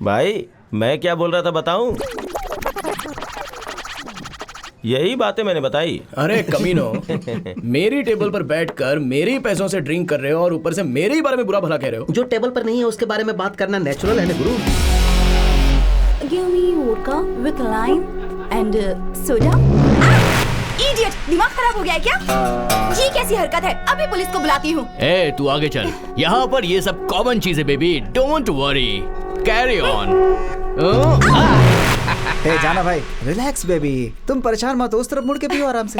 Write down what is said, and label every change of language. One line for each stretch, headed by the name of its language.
Hindi: भाई मैं क्या बोल रहा था बताऊं? यही बातें मैंने बताई। अरे कमीनो, मेरी टेबल पर बैठकर मेरे ही पैसों से ड्रिंक कर रहे हो और ऊपर से मेरे ही बारे में बुरा भला कह रहे हो। जो टेबल पर नहीं है उसके बारे में बात करना नेचुरल है ना गुरु।
English: give me vodka with lime and soda.
Hindi: Idiot, दिमाग खराब हो गया है क्या? ये कैसी हरकत है? अभी पुलिस को बुलाती हूँ। ए, तू आगे चल। यहाँ पर ये सब कॉमन चीजें baby,
English: Don't worry, carry on.
Hindi: ए जाना भाई, रिलैक्स बेबी, तुम परेशान मत हो, उस तरफ मुड़ के पियो आराम से।